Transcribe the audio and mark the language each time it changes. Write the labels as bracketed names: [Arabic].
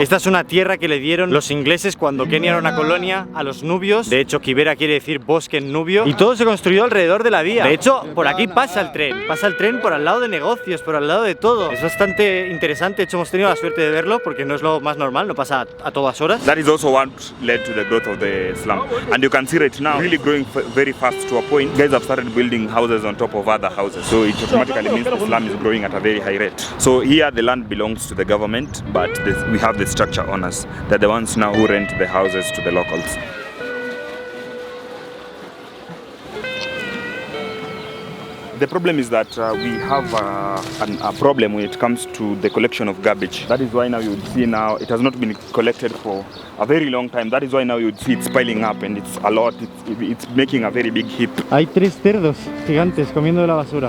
[Spanish] Esta es una tierra que le dieron los ingleses cuando Kenia era una colonia a los nubios. De hecho, Kibera quiere decir bosque en nubio. Y todo se construyó alrededor de la vía. De hecho, por aquí pasa el tren. Pasa el tren por al lado de negocios, por al lado de todo. Es bastante interesante. De hecho, hemos tenido la suerte de verlo porque no es lo más normal, no pasa a todas horas. [English] That is also what led to the growth of the slum. And you can see right now, really growing very fast to a point. Guys have started building houses on top of other houses. So it automatically means the slum is growing at a very high rate. So here the land belongs to the government, but we have the structure owners. They're the ones now who rent the houses to the locals. the problem is that we have a problem when it comes to the collection of garbage. That is why now you would see now it has not been collected for a very long time. That is why now you would see it's piling up and it's a lot. It's making a very big heap. [Spanish] Hay 3 cerdos gigantes comiendo de la basura.